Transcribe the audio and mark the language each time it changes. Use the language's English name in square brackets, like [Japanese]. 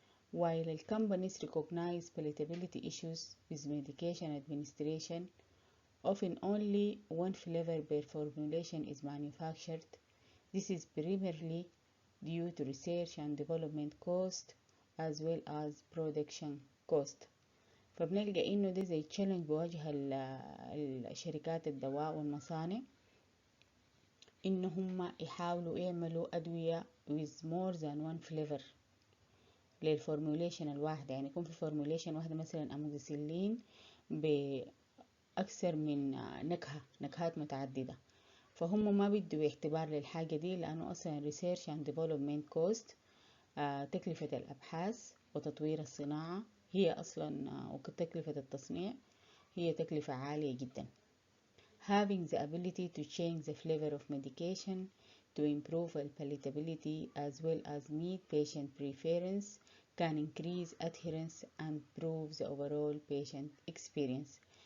[English] While the companies recognize palatability issues with medication administration, often only one flavor per formulation is manufactured. This is primarily due to research and development cost as well as production cost. [Arabic] فبنلقى إنه ده زي تشالنج بواجه الشركات الدواء والمصانع إن هم يحاولوا يعملوا أدوية [English] with more than one flavor [Arabic] للفورموليشن الواحدة. يعني يكون في فورموليشن واحدة مثلا أموكسيسيلين بأكثر من نكهات متعددة، فهم ما بيدوا اعتبار للحاجة دي لأنه أصلا [English] research and development cost [Arabic] تكلفة الأبحاث وتطوير الصناعة هي أصلا وتكلفة التصنيع هي تكلفة عالية جدا. [English] Having the ability to change the flavor of medication to improve palatability as well as meet patient preference can increase adherence and improve the overall patient experience.